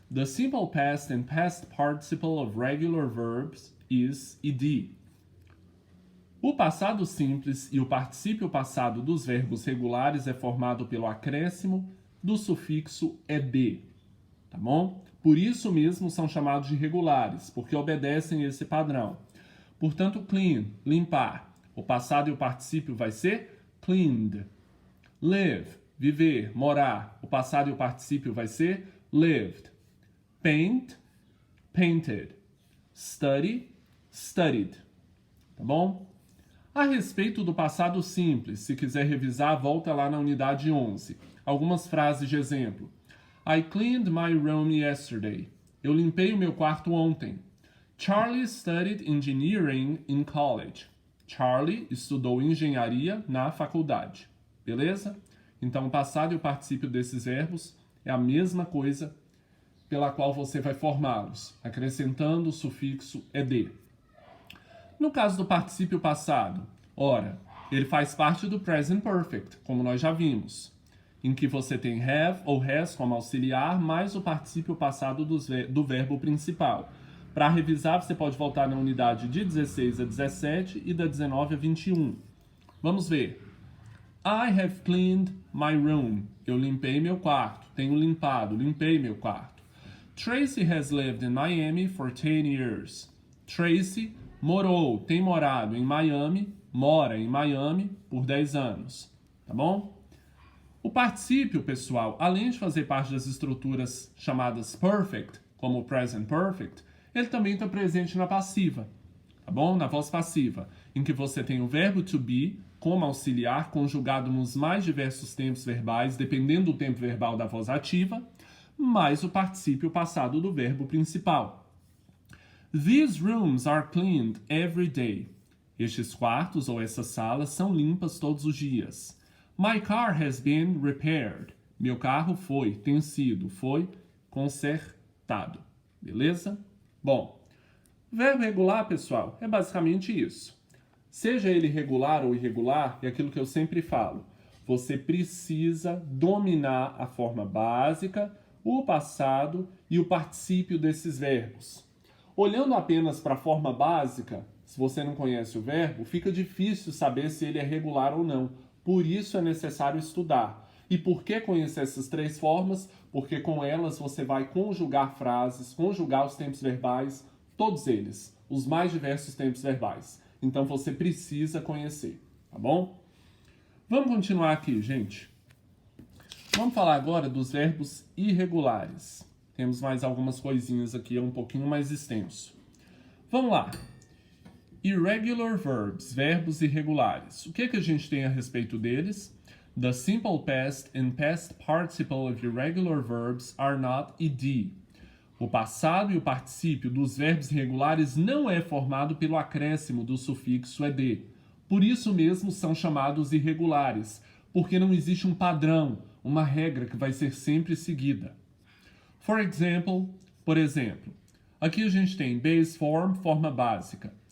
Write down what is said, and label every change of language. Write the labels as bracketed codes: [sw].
[en] The simple past and past participle of regular verbs is ed. [pt] O passado simples e o particípio passado dos verbos regulares é formado pelo acréscimo do sufixo ed, tá bom? Por isso mesmo são chamados de regulares, porque obedecem esse padrão. Portanto, clean, limpar. O passado e o particípio vai ser cleaned. Live, viver, morar. O passado e o particípio vai ser lived. [en] Paint, painted. Study, studied. [pt] Tá bom? A respeito do passado simples, se quiser revisar, volta lá na unidade 11. Algumas frases de exemplo. [en] I cleaned my room yesterday. [pt] Eu limpei o meu quarto ontem. [en] Charlie studied engineering in college. [pt] Charlie estudou engenharia na faculdade. Beleza? Então, o passado e o particípio desses verbos é a mesma coisa pela qual você vai formá-los, acrescentando o sufixo ed. No caso do particípio passado, ora, ele faz parte do present perfect, como nós já vimos, em que você tem have ou has como auxiliar, mais o particípio passado do verbo principal. Para revisar, você pode voltar na unidade de 16 a 17 e da 19 a 21. Vamos ver. [en] I have cleaned my room. [pt] Eu limpei meu quarto. Tenho limpado, limpei meu quarto. [en] Tracy has lived in Miami for 10 years. [pt] Tracy morou, tem morado em Miami, mora em Miami por 10 anos. Tá bom? O particípio, pessoal, além de fazer parte das estruturas chamadas perfect, como o present perfect, ele também está presente na passiva, tá bom? Na voz passiva, em que você tem o verbo to be como auxiliar, conjugado nos mais diversos tempos verbais, dependendo do tempo verbal da voz ativa, mais o particípio passado do verbo principal. [en] These rooms are cleaned every day. [pt] Estes quartos ou essas salas são limpas todos os dias. [en] My car has been repaired. [pt] Meu carro foi consertado. Beleza? Bom, verbo regular, pessoal, é basicamente isso. Seja ele regular ou irregular, é aquilo que eu sempre falo. Você precisa dominar a forma básica, o passado e o particípio desses verbos. Olhando apenas para a forma básica, se você não conhece o verbo, fica difícil saber se ele é regular ou não. Por isso é necessário estudar. E por que conhecer essas três formas? Porque com elas você vai conjugar frases, conjugar os tempos verbais, todos eles, os mais diversos tempos verbais. Então você precisa conhecer, tá bom? Vamos continuar aqui, gente. Vamos falar agora dos verbos irregulares. Temos mais algumas coisinhas aqui, é um pouquinho mais extenso. Vamos lá. [en] Irregular verbs, [pt] verbos irregulares. O que a gente tem a respeito deles? [en] The simple past and past participle of irregular verbs are not ed. [pt] O passado e o particípio dos verbos irregulares não é formado pelo acréscimo do sufixo ed. Por isso mesmo são chamados irregulares, porque não existe um padrão, uma regra que vai ser sempre seguida. Por exemplo, aqui a gente tem base form, forma básica.